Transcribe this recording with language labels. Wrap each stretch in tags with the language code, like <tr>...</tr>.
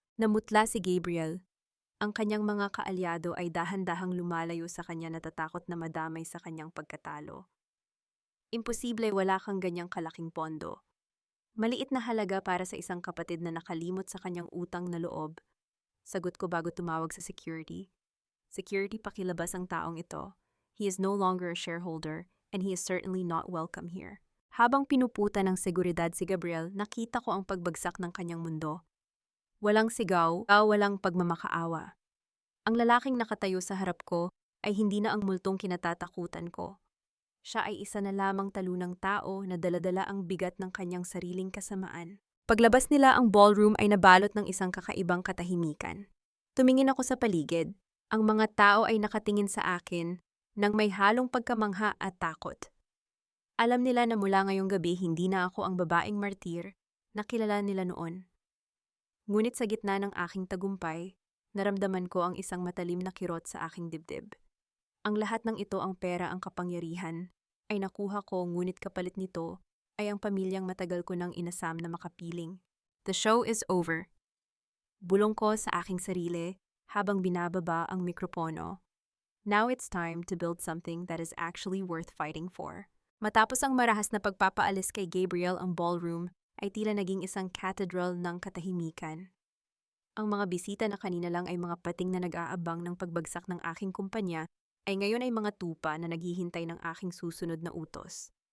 <tl>Namutla si Gabriel. Ang kanyang mga kaalyado ay dahan-dahang lumalayo sa kanya, natatakot na madamay sa kanyang pagkatalo. Imposible, wala kang ganyang kalaking pondo. Maliit na halaga para sa isang kapatid na nakalimot sa kanyang utang na loob. Sagot ko bago tumawag sa security. Security, pakilabas ang taong ito.</tl> <en>He is no longer a shareholder and he is certainly not welcome here.</en> <tl>Habang pinuputa ng seguridad si Gabriel, nakita ko ang pagbagsak ng kanyang mundo. Walang sigaw, walang pagmamakaawa. Ang lalaking nakatayo sa harap ko ay hindi na ang multong kinatatakutan ko. Siya ay isa na lamang talunang tao na daladala ang bigat ng kanyang sariling kasamaan. Paglabas nila, ang ballroom ay nabalot ng isang kakaibang katahimikan. Tumingin ako sa paligid. Ang mga tao ay nakatingin sa akin nang may halong pagkamangha at takot. Alam nila na mula ngayong gabi hindi na ako ang babaeng martir na kilala nila noon. Ngunit sa gitna ng aking tagumpay, naramdaman ko ang isang matalim na kirot sa aking dibdib. Ang lahat ng ito, ang pera, ang kapangyarihan, ay nakuha ko, ngunit kapalit nito ay ang pamilyang matagal ko nang inasam na makapiling.</tl> <en>The show is over.</en> <tl>Bulong ko sa aking sarili habang binababa ang mikropono.</tl> <en>Now it's time to build something that is actually worth fighting for.</en> <tl>Matapos ang marahas na pagpapaalis kay Gabriel, ang ballroom ay tila naging isang cathedral ng katahimikan. Ang mga bisita na kanina lang ay mga pating na nag-aabang ng pagbagsak ng aking kumpanya ay ngayon ay mga tupa na naghihintay ng aking susunod na utos.</tl>